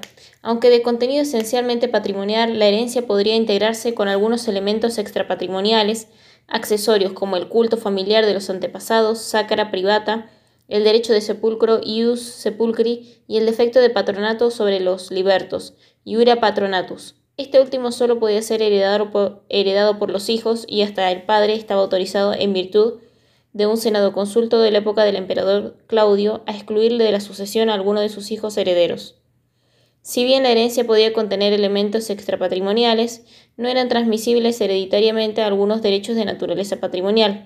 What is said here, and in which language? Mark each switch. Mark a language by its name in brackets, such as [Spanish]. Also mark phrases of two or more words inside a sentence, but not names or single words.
[Spanish] Aunque de contenido esencialmente patrimonial, la herencia podría integrarse con algunos elementos extrapatrimoniales, accesorios como el culto familiar de los antepasados, [Latin] sacra privata, [Spanish] el derecho de sepulcro, [Latin] ius sepulcri, [Spanish] y el defecto de patronato sobre los libertos, [Latin] iura patronatus. [Spanish] Este último solo podía ser heredado por los hijos y hasta el padre estaba autorizado en virtud de un senado consulto de la época del emperador Claudio a excluirle de la sucesión a alguno de sus hijos herederos. Si bien la herencia podía contener elementos extrapatrimoniales, no eran transmisibles hereditariamente algunos derechos de naturaleza patrimonial.